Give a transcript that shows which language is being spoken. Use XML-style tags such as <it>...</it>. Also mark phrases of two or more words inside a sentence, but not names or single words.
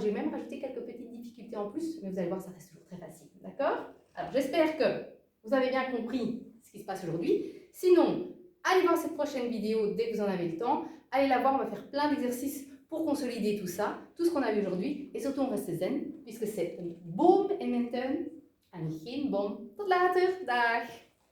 <fr>J'ai même rajouté quelques petites difficultés en plus, mais vous allez voir, ça reste toujours très facile, d'accord? Alors, j'espère que vous avez bien compris ce qui se passe aujourd'hui. Sinon, allez voir cette prochaine vidéo dès que vous en avez le temps. Allez la voir, on va faire plein d'exercices pour consolider tout ça, tout ce qu'on a vu aujourd'hui. Et surtout, on reste zen, puisque c'est</fr> <nl>een boom in mijn tuin en geen bom. Tot later, dag!</nl>